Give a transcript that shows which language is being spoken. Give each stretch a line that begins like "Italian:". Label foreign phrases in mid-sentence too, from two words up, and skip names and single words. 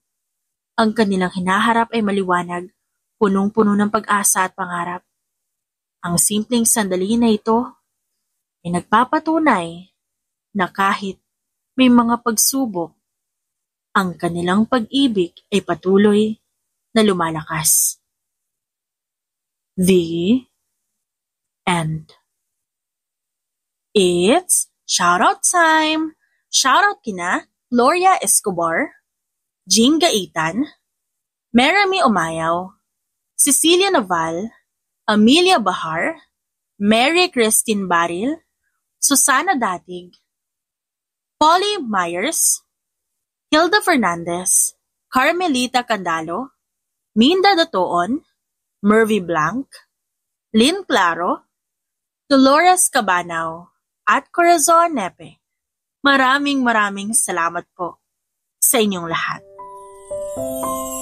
Filipino: Ang kanilang hinaharap ay maliwanag, punong-puno ng pag-asa at pangarap. Ang simpleng sandali na ito ay nagpapatunay na kahit may mga pagsubok, ang kanilang pag-ibig ay patuloy na lumalakas.
English: The end. It's shoutout time!
Filipino: Shoutout kina Gloria Escobar, Jing Gaitan, Merami Umayaw, Cecilia Naval, Amelia Bahar, Mary Christine Baril, Susana Datig, Polly Myers, Hilda Fernandez, Carmelita Candalo, Minda Datoon, Mervy Blanc, Lynn Claro, Dolores Cabanao, at Corazon Nepe. Maraming salamat po sa inyong lahat.